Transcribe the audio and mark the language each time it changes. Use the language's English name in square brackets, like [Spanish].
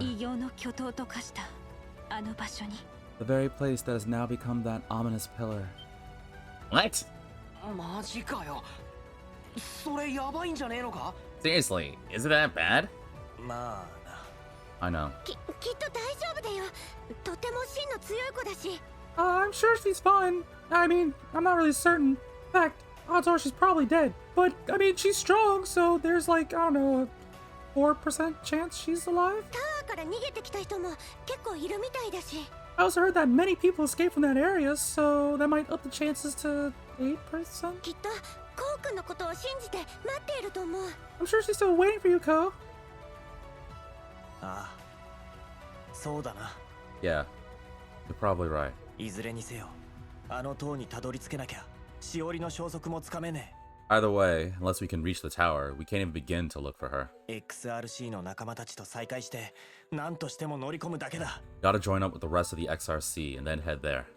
[Japanese] 異形の巨頭と化したあの場所に。 [English] The very place that has now become that ominous pillar. What? [Japanese] マジかよ。それやばいんじゃねえのか？ [English] Seriously, is it that bad? まあな。 I know. [Japanese] きっと大丈夫だよ。とても芯の強い子だし。 [English] I'm sure she's fine. I mean, I'm not really certain. In fact, odds are she's probably dead. But, I mean, she's strong, so there's like, I don't know, a 4% chance she's alive? [Japanese] タワーから逃げてきた人も結構いるみたいだし。 [English] I also heard that many people escaped from that area, so that might up the chances to 8%? [Japanese] きっとコウ君のことを信じて待っていると思う。 [English] I'm sure she's still waiting for you, Ko. [Japanese] ああ。そうだな。 [English] Yeah, you're probably right. [Japanese] いずれにせよ、あの塔にたどり着けなきゃ、しおりの消息もつかめね [English] Either way, unless we can reach the tower, we can't even begin to look for her. [Japanese] え。 XRC の仲間たちと再会して、何としても乗り込むだけだ。 [English] Gotta join up with the rest of the XRC and then head there.